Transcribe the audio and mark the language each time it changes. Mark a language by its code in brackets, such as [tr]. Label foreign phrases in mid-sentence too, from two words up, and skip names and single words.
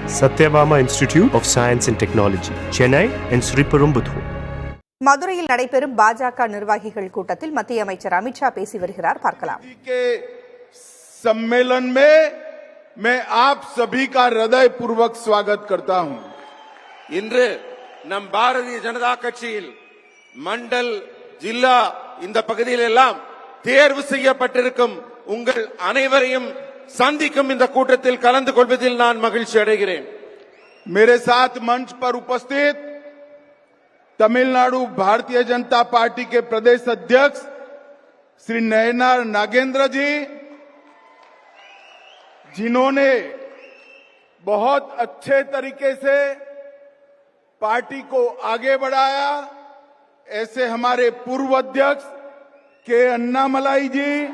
[en] Satyabama Institute of Science and Technology, Chennai and Sriperumbudur. [ta] மதுரையில் நடைபெறும் பாஜக நிர்வாகிகள் கூட்டத்தில் மத்திய அமைச்சர் அமித்ஷா பேசி வருகிறார். பார்க்கலாம். [hi] सम्मेलन में मैं आप सभी का हृदय पूर्वक स्वागत करता हूं. [ta] இன்று நம் பாரதிய ஜனதா கட்சியில் மண்டல் ஜில்லா இந்த பகுதியில் எல்லாம் தேர்வு செய்யப்பட்டிருக்கும் உங்கள் அனைவரையும் சந்திக்கும் இந்த கூட்டத்தில் கலந்து கொள்வதில் நான் மகிழ்ச்சி அடைகிறேன். [hi] मेरे साथ मंच पर उपस्थित तमिलनाडु भारतीय जनता पार्टी के प्रदेश अध्यक्ष श्री नयनार नागेंद्र जी, जिन्होंने बहुत अच्छे तरीके से पार्टी को आगे बढ़ाया, ऐसे हमारे पूर्व अध्यक्ष के अन्नामलाई जी,